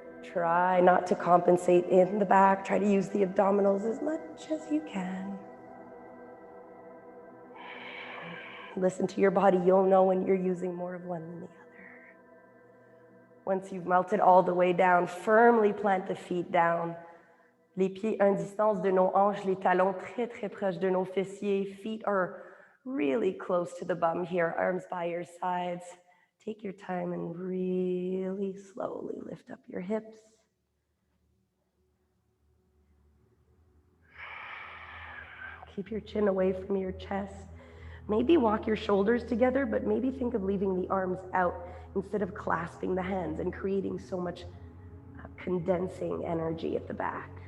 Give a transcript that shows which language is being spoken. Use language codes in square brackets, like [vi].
[en] Try not to compensate in the back. Try to use the abdominals as much as you can. Listen to your body. You'll know when you're using more of one than the other. Once you've melted all the way down, firmly plant the feet down. [fr] Les pieds à une distance de nos hanches, les talons très, très proches de nos fessiers. [en] Feet are really close to the bum here, arms by your sides. Take your time and really slowly lift up your hips. Keep your chin away from your chest. Maybe walk your shoulders together, but maybe think of leaving the arms out instead of clasping the hands and creating so much condensing energy at the back.